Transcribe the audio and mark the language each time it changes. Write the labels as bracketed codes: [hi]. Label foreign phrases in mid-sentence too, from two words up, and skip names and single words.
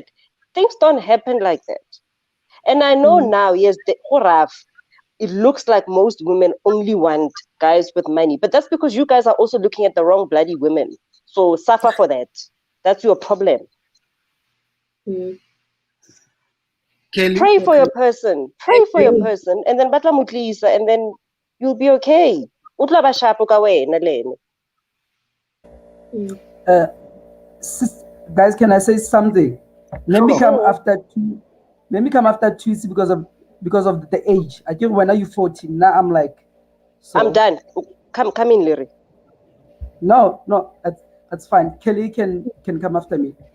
[en] Things don't happen like that. And I know now, yes, it looks like most women only want guys with money, but that's because you guys are also looking at the wrong bloody women. So suffer for that. That's your problem. Kelly, Pray for your person. Pray for your person, and then [tn] batla mutlisa, [en] and then you'll be okay. [tn] Utla ba shapo ka wena lene. [en] Guys, can I say something? Let me come after two. Let me come after two because of the age. I think when are you 14? Now I'm like, so. I'm done. Come in, Larry. No, that's fine. Kelly can come after me.